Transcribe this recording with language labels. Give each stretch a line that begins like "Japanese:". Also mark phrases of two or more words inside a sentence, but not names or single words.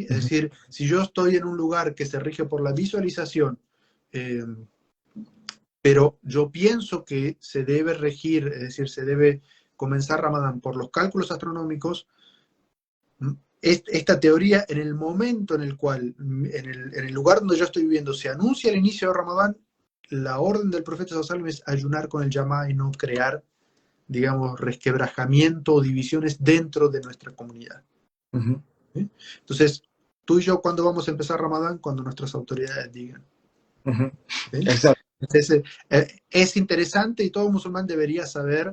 Spanish: Es decir, si yo estoy en un lugar que se rige por la visualización, pero yo pienso que se debe regir, es decir, se debe comenzar Ramadán por los cálculos astronómicos, esta teoría, en el momento en el cual, en el lugar donde yo estoy viviendo, se anuncia el inicio de Ramadán, la orden del profeta
Arabic: صلى الله عليه وسلم
Spanish: es ayunar con el yamá y no crear, digamos, resquebrajamiento o divisiones dentro de nuestra comunidad. ¿Sí? Entonces, tú y yo, ¿cuándo vamos a empezar Ramadán? Cuando nuestras autoridades digan. ¿Sí? Exacto. Entonces, es interesante y todo musulmán debería saber.